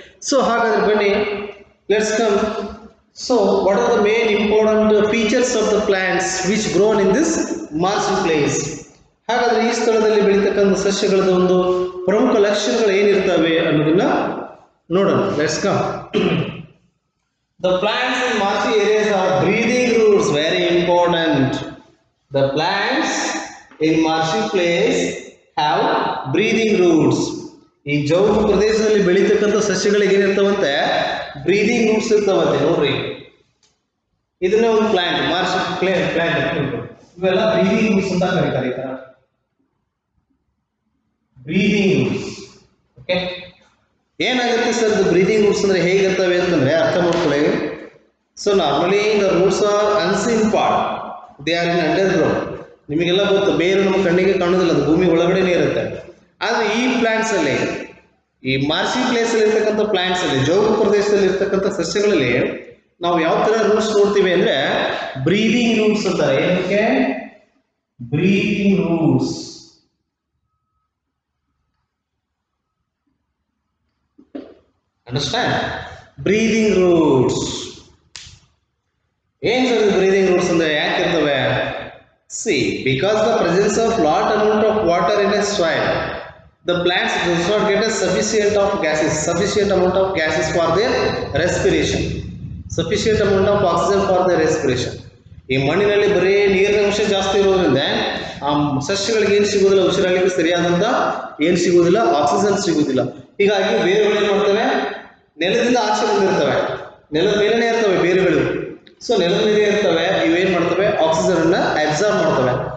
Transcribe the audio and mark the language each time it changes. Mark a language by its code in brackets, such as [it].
[en] so [kn] ಹಾಗಾದ್ರೆ ಬನ್ನಿ, [en] Let's come. So what are the main important features of the plants which grown in this marshy place? [kn] ಹಾಗಾದ್ರೆ ಈ ಸ್ಥಳದಲ್ಲಿ ಬೆಳೀತಕ್ಕಂಥ ಸಸ್ಯಗಳದ ಒಂದು ಪ್ರಮುಖ ಲಕ್ಷಣಗಳು ಏನಿರ್ತವೆ ಅನ್ನೋದನ್ನ ನೋಡೋಣ. [en] Let's come. The plants in marshy areas are breathing roots, very important. The plants in marshy place have breathing roots. [kn] ಈ ಜೌಗು ಪ್ರದೇಶದಲ್ಲಿ ಬೆಳೀತಕ್ಕಂಥ ಸಸ್ಯಗಳಿಗೆ ಏನಿರ್ತಾವಂತೆ ಬ್ರೀದಿಂಗ್ ರೂಟ್ಸ್ ಇರ್ತಾವಂತೆ. ನೋಡ್ರಿ, ಇದನ್ನ ಒಂದು ಪ್ಲಾಂಟ್, ಮಾರ್ಷಿ ಪ್ಲಾಂಟ್ ಇವೆಲ್ಲ ಬ್ರೀದಿಂಗ್ ರೂಟ್ಸ್ ಅಂತ ಕರೀತಾರೆ. ಈ ತರ ಬ್ರೀದಿಂಗ್ ರೂಟ್ಸ್. ಓಕೆ, ಏನಾಗುತ್ತೆ ಸರ್ ಇದು ಬ್ರೀದಿಂಗ್ ರೂಟ್ಸ್ ಅಂದ್ರೆ ಹೇಗಿರ್ತವೆ ಅಂತಂದ್ರೆ ಅರ್ಥ ಮಾಡ್ಕೊಳ್ಳಿ. [en] So normally the roots are unseen part, they are in underground. [kn] ನಿಮಗೆಲ್ಲ ಗೊತ್ತು, ಬೇರು ನಮ್ಮ ಕಣ್ಣಿಗೆ ಕಾಣೋದಿಲ್ಲ, ಅದು ಭೂಮಿ ಒಳಗಡೆನೇ ಇರುತ್ತೆ. ಆದರೆ ಈ ಪ್ಲಾಂಟ್ಸ್ ಅಲ್ಲಿ, ಈ ಮಾರ್ಷಿ ಪ್ಲೇಸ್ ಅಲ್ಲಿ ಇರ್ತಕ್ಕಂಥ ಪ್ಲಾಂಟ್ಸ್ ಅಲ್ಲಿ, ಜೌಗು ಪ್ರದೇಶದಲ್ಲಿ ಇರ್ತಕ್ಕಂಥ ಸಸ್ಯಗಳಲ್ಲಿ ನಾವು ಯಾವ ತರ ರೂಟ್ಸ್ ನೋಡ್ತೀವಿ ಅಂದ್ರೆ ಬ್ರೀದಿಂಗ್ ರೂಟ್ಸ್ ಅಂತಾರೆ. ಏನಕ್ಕೆ? Breathing roots. [en] Understand? Breathing roots. [kn] ಏನ್ ಸರ್ ಬ್ರೀದಿಂಗ್ ರೂಟ್ಸ್ ಅಂದ್ರೆ ಯಾಕೆ ಇರ್ತವೆ? [en] See, because the presence of lot amount of water in a soil, the plants does not get a sufficient amount of gases for their respiration, sufficient amount of oxygen for their respiration. [kn] ಈ ಮಣ್ಣಿನಲ್ಲಿ ಬರೀ ನೀರಿನ ಅಂಶ ಜಾಸ್ತಿ ಇರೋದ್ರಿಂದ ಆ ಸಸ್ಯಗಳಿಗೆ ಏನು ಸಿಗೋದಿಲ್ಲ, ಉಸಿರಾಗಲಿಕ್ಕೆ ಸರಿಯಾದಂತ ಏನು ಸಿಗೋದಿಲ್ಲ, ಆಕ್ಸಿಜನ್ ಸಿಗೋದಿಲ್ಲ. ಹೀಗಾಗಿ ಬೇರುಗಳು ಏನು ಮಾಡ್ತವೆ, ನೆಲದಿಂದ ಆಚೆ ಬಂದಿರ್ತವೆ, ನೆಲದ ಮೇಲೆನೇ ಇರ್ತವೆ ಬೇರುಗಳು. ಸೊ ನೆಲದ ಮೇಲೆ ಇರ್ತವೆ, ಇವೇನ್ ಮಾಡ್ತವೆ, ಆಕ್ಸಿಜನ್ ಅನ್ನ ಅಬ್ಸಾರ್ಬ್ ಮಾಡ್ತವೆ.